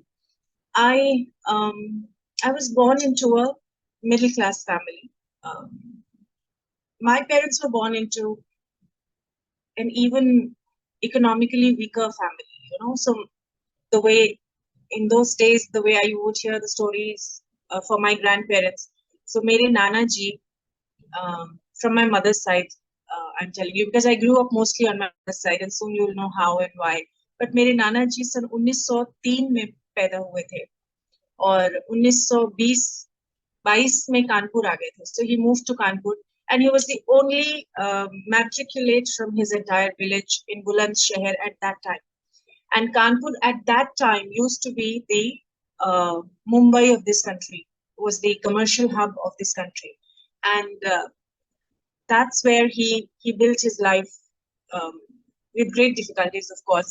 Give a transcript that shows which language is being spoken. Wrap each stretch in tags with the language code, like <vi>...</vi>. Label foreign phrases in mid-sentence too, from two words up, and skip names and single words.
<en>I was born into a middle class family. My parents were born into an even economically weaker family. So the way in those days, the way I would hear the stories for my grandparents. So,</en> <hi>मेरे नाना जी,</hi> <en>from my mother's side, I'm telling you, because I grew up mostly on my mother's side, and soon you'll know how and why.</en> <hi>But मेरे नाना जी सन 1903 में पैदा हुए थे और 1922 में कानपुर आ गए थे.</hi> <en>So he moved to Kanpur, and he was the only matriculate from his entire village in Bulandshahr at that time. And Kanpur at that time used to be the Mumbai of this country, was the commercial hub of this country. And that's where he built his life with great difficulties, of course.</en>